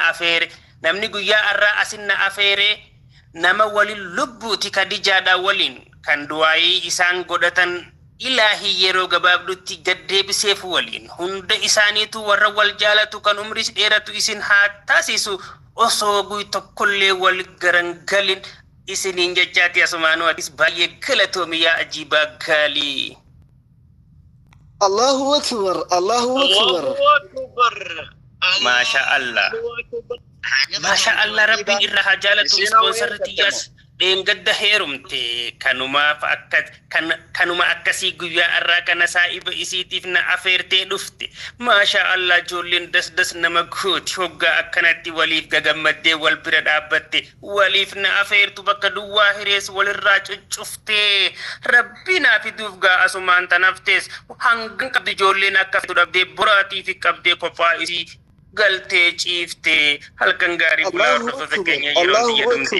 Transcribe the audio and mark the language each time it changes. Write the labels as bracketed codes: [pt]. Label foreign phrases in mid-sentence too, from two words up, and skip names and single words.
[om] afeere namni guyyaa arraa asinna afeere nama waliin lubbuuti Kadijaadhaa waliin kan du'aayii isaan godhatan Ilahi yeroo gabaabdutti gaddeebiseef waliin hunda isaaniitu warra wal jaalatu kan umris dheeratu isin haa taasisu osoo guy tokkollee wal garangalin isiniin jechaati asumaanuu atis baay'ee galatoomi yaa ajiibaa gaalii. [ar] الله أكبر، الله أكبر. ما شاء الله. ما شاء الله [om] rabbiin irra haa jaalatu ispoonsarri yas. Deengadda heerumte kanuma akkasii guyyaa arraa kana saa'iba isiitiif na afeertee dhufte [ar] ما شاء الله [om] ijoolleen das nama gooti hoggaa akkanatti waliif gagammaddee wal bira dhaabbatte waliif na afeertu bakka duwwaa hirees walirraa cuccuftee rabbi naa fiduuf gaa asumaan tanaftees hangan qabdi ijoolleen akka fidu dhabdee boraatii fi qabdee kophaa isii galtee ciiftee halkan gaarii bulaa hordoftoota keenya yeroo fayyadamte.